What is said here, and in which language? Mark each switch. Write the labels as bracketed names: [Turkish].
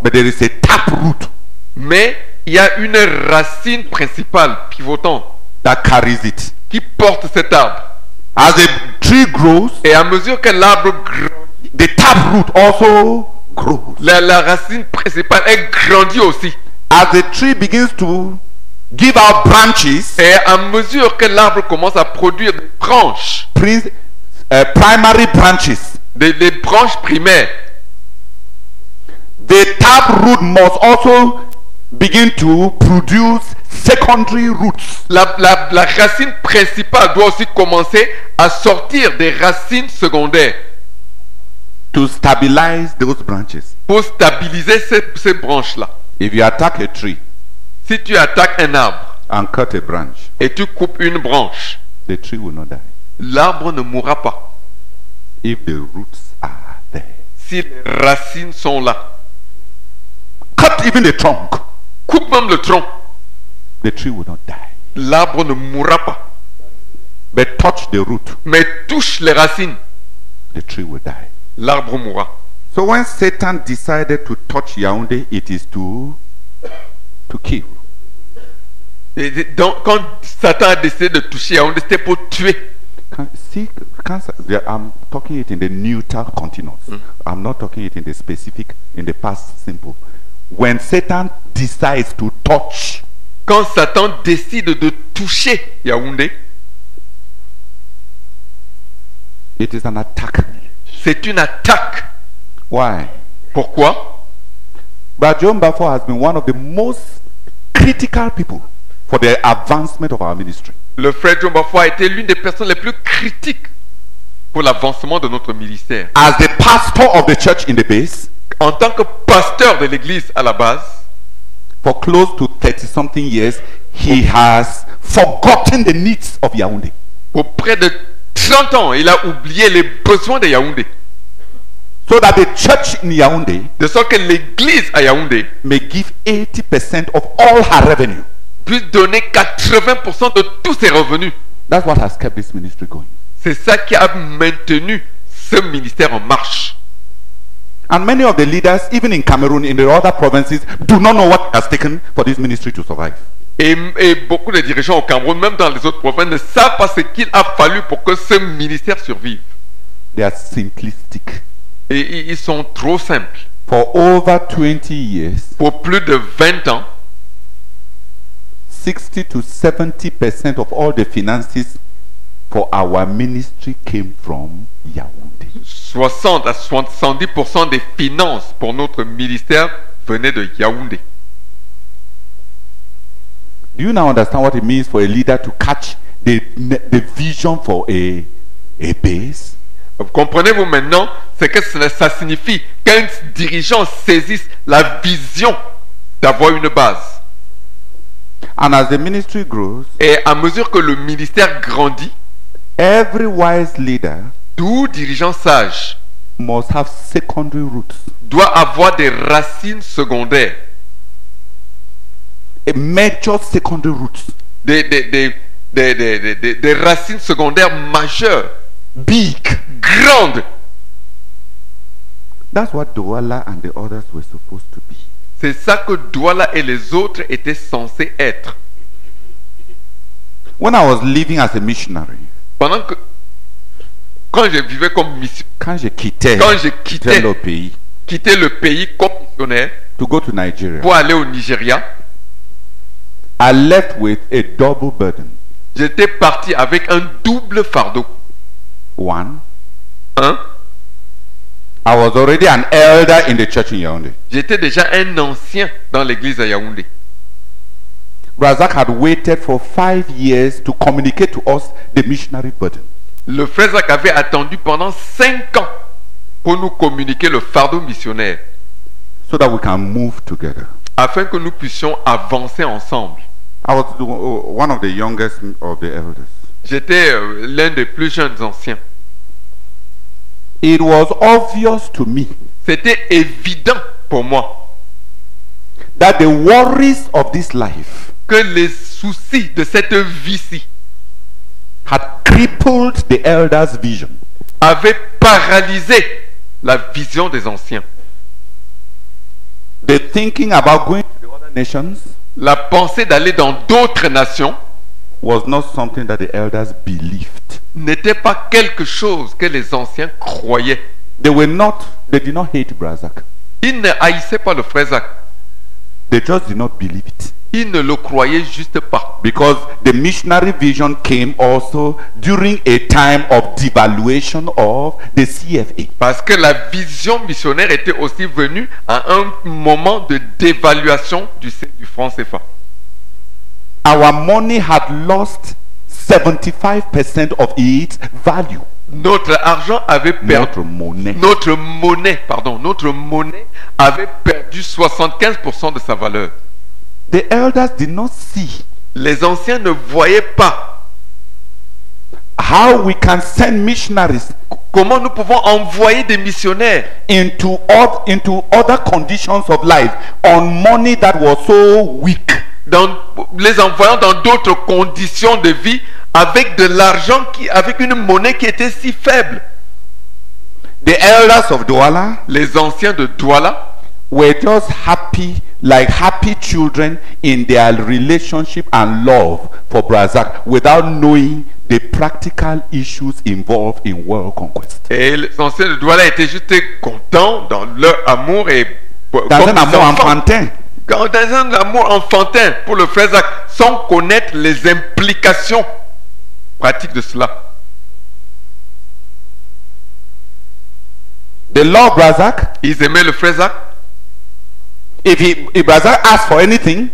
[English] But there is a taproot [French] Mais il y a une racine principale, pivotante, [English] that carries it. [French] qui porte cet arbre. [English] As the tree grows, [French] Et à mesure que l'arbre grandit, [English] the taproot also grows. [French] la racine principale, elle grandit aussi. [English] As the tree begins to give out branches, [French] Et à mesure que l'arbre commence à produire des branches, [English] primary branches, [French] des branches primaires, [English] the taproot must also begin to produce secondary roots. [French] la racine principale doit aussi commencer à sortir des racines secondaires [English] To stabilize those branches. [French] pour stabiliser ces branches-là. [English] If you attack a tree [French] Si tu attaques un arbre [English] and cut a branch, [French] et tu coupes une branche, [English] the tree will not die. [French] l'arbre ne mourra pas [English] If the roots are there. [French] si les racines sont là. [English] Cut even the trunk, [French] Coupe même le tronc, [English] the tree will not die. [French] l'arbre ne mourra pas. [English] But touch the root, [French] Mais touche les racines, [English] the tree will die. [French] l'arbre mourra. [English] So when Satan decided to touch Yaoundé, it is to kill. [French] Donc, quand Satan a décidé de toucher Yaoundé, c'était pour tuer. [English] I'm talking it in the neutral continuous. I'm not talking it in the specific, in the past simple. When Satan decides to touch, [French] Quand Satan décide de toucher Yaoundé, [English] it is an attack. [French] c'est une attaque. [English] Why? [French] Pourquoi? [English] But John Bafo has been one of the most critical people for the advancement of our ministry. [French] Le frère John Bafo a été l'une des personnes les plus critiques pour l'avancement de notre ministère. [English] As the pastor of the church in the base, [French] En tant que pasteur de l'église à la base, [English] for close to 30-something years, he has forgotten the needs of Yaoundé. [French] pour près de 30 ans, il a oublié les besoins de Yaoundé. [English] So that the church in Yaoundé [French] De sorte que l'église à Yaoundé [English] may give 80% of all her revenue. [French] puisse donner 80% de tous ses revenus. [English] That's what has kept this ministry going. [French] C'est ça qui a maintenu ce ministère en marche. [English] And many of the leaders, even in Cameroon, in the other provinces, do not know what it has taken for this ministry to survive. [French] Et beaucoup de dirigeants au Cameroun, même dans les autres provinces, ne savent pas ce qu'il a fallu pour que ce ministère survive. [English] They are simplistic. [French] Et ils sont trop simples. [English] For over 20 years, [French] Pour plus de 20 ans, [English] 60 to 70% of all the finances for our ministry came from Yaoundé. [French] 60 à 70% des finances pour notre ministère venaient de Yaoundé. [English] Do you now understand what it means for a leader to catch the vision for a base? [French] Comprenez-vous maintenant ce que ça signifie qu'un dirigeant saisisse la vision d'avoir une base. [English] And as the ministry grows, [French] Et à mesure que le ministère grandit, [English] every wise leader [French] tout dirigeant sage [English] must have secondary roots. [French] doit avoir des racines secondaires, [English] A major secondary roots. [French] des racines secondaires majeures, [English] Big. [French] grandes. [English] That's what Douala and the others were supposed to be. [French] C'est ça que Douala et les autres étaient censés être. [English] When I was living as a missionary, [French] Pendant que, quand je vivais comme missionnaire, quand je quittais le pays quitté le pays comme missionnaire [English] to go to Nigeria, [French] pour aller au Nigeria, [English] I left with a double burden. [French] j'étais parti avec un double fardeau. [English] One, [French] Un, [English] I was already an elder in the church in Yaoundé. [French] j'étais déjà un ancien dans l'église à Yaoundé. [English] Razak had waited for 5 years to communicate to us the missionary burden. [French] Le frère Zach avait attendu pendant 5 ans pour nous communiquer le fardeau missionnaire, [English] so that we can move together. [French] afin que nous puissions avancer ensemble. [English] I was one of the youngest of the elders. [French] J'étais l'un des plus jeunes anciens. [English] It was obvious to me [French] C'était évident pour moi [English] that the worries of this life [French] que les soucis de cette vie-ci [English] had crippled the elders' vision. [French] avaient paralysé la vision des anciens. [English] The thinking about going to the other nations [French] La pensée d'aller dans d'autres nations [English] was not something that the elders believed. [French] n'était pas quelque chose que les anciens croyaient. [English] They did not hate Razak. [French] Ils ne haïssaient pas le frère Zach. [English] They just did not believe it. [French] Ils ne le croyaient juste pas. [English] Because the missionary vision came also during a time of devaluation of the CFA. [French] Parce que la vision missionnaire était aussi venue à un moment de dévaluation du franc CFA. [English] Our money had lost 75% of its value. [French] Notre argent avait perdu. Notre monnaie. Notre monnaie avait perdu 75% de sa valeur. [English] The elders did not see [French] Les anciens ne voyaient pas [English] how we can send missionaries [French] comment nous pouvons envoyer des missionnaires [English] into other conditions of life on money that was so weak. [French] les envoyant dans d'autres conditions de vie avec de l'argent avec une monnaie qui était si faible. [English] The elders of Douala [French] Les anciens de Douala [English] were just happy, like happy children in their relationship and love for Brazak without knowing the practical issues involved in world conquest. [French] Et les anciens de Douala étaient juste contents dans leur amour et Dans comme un des amour enfants. enfantin. Dans un amour enfantin pour le frère Zach, sans connaître les implications pratiques de cela. [English] They love Brazak. [French] Ils aimaient le frère Zach. [English] If Brazak asked for anything,